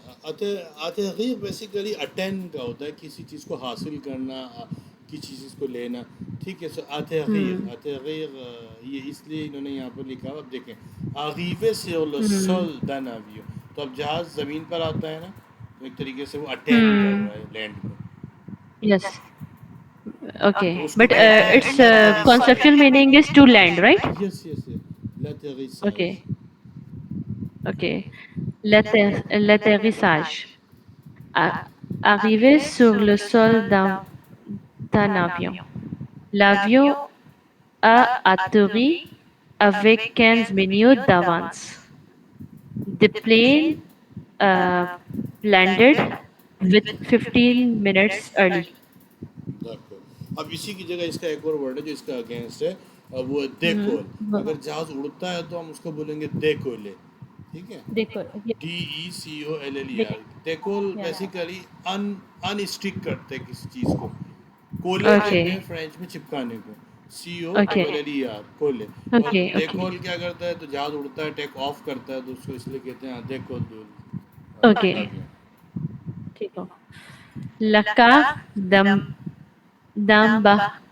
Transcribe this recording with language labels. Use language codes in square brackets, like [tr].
[hi] atterrir basically attend का होता है, किसी चीज़ को हासिल करना, किसी चीज़ को लेना, ठीक है. सो atterrir, ये इसलिए इन्होंने यहाँ पर लिखा. अब देखें, [fr] arriver sur le sol d'un avion, [hi] तो अब जहाज़ ज़मीन पर आता है ना, तो एक तरीके से वो अटेंड कर रहा है लैंड को. [en] Yes. Okay. [hi] तो उसको [en] But [hi] कहते हैं [en] its conceptual meaning is to land, right? Yes yes yes, l'atterrissage. Okay. Okay. L'atterrissage. [fr] Arriver sur le sol d'un avion. L'avion a atterri avec 15 minutes d'avance. [en] The plane uh, landed with 15 minutes early. [fr] d'accord। [hi] अब इसी की जगह इसका एक और word है जो इसका अगेंस्ट है, वो है Mhm. [fr] देकोल। [hi] अगर जहाज उड़ता है तो हम उसको बोलेंगे देकोले, ठीक है। [en] Decor. Yeah. [fr] DECOLLER। Dec- देकोल [en] yeah. [hi] Basically अन अनस्टिक करते हैं किसी चीज़ को। कोले कहते हैं [en] Okay. [hi] फ्रेंच में चिपकाने को, [en] Okay. [fr] COLLER, कोले। [hi] और [en] Okay. Okay. [hi] देकोल क्या करता है, तो जहाज उड़ता है टेक ऑफ करता है, तो उसको इसलिए कहते हैं देकोल [en] Okay. [fr] l'avion। [hi] ठीक हो. [fr] La carte d'embarquement.